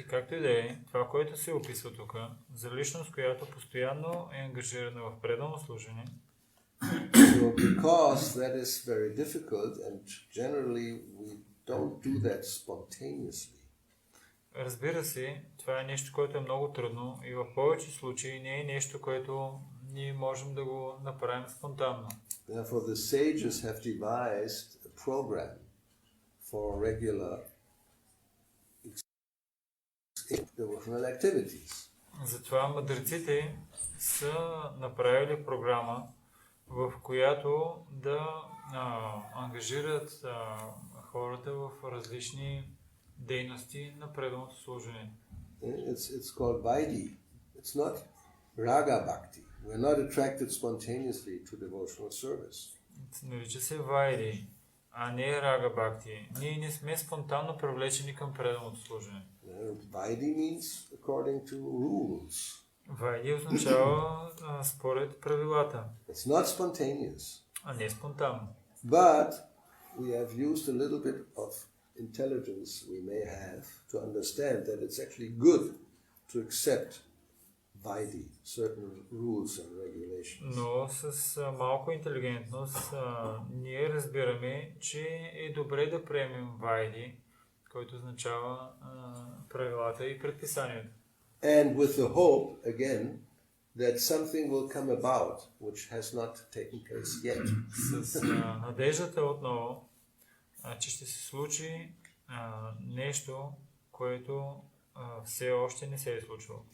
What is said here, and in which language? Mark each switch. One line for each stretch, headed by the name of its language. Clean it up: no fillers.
Bulgarian: И както и да е, това, което се описва тук, за личност, която постоянно е ангажирана в предано служение.
English: So because that is very difficult and generally we don't do that spontaneously.
Bulgarian: Разбира се, това е нещо, което е много трудно и в повече случаи не е нещо, което ние можем да го направим спонтанно.
English: Therefore the sages have devised a program for regular devotional activities.
Bulgarian: Затова мъдреците са направили програма, в която да ангажират хората в различни дейности на преданото служение.
English: It's called Vaidhi. It's not Raga Bhakti. We're not attracted spontaneously to devotional service.
Bulgarian: Нарича се Вайди, а не Рага Бхакти. Ние не сме спонтанно привлечени към преданото служение.
English: Vaidhi means according to rules.
Bulgarian: Вайди означава според правилата,
English: It's not spontaneous.
Bulgarian: а не спонтанно.
English: But we have used a little bit of intelligence we may have to understand that it's actually good to accept Vaidhi, certain rules and regulations.
Bulgarian: Но с малко интелигентност ние разбираме, че е добре да приемем Вайди, който означава правилата и предписанията.
English: And with the hope, again, that something will come about which has not taken place yet.
Bulgarian: С надеждата отново, че ще се случи нещо, което все още не се е случило.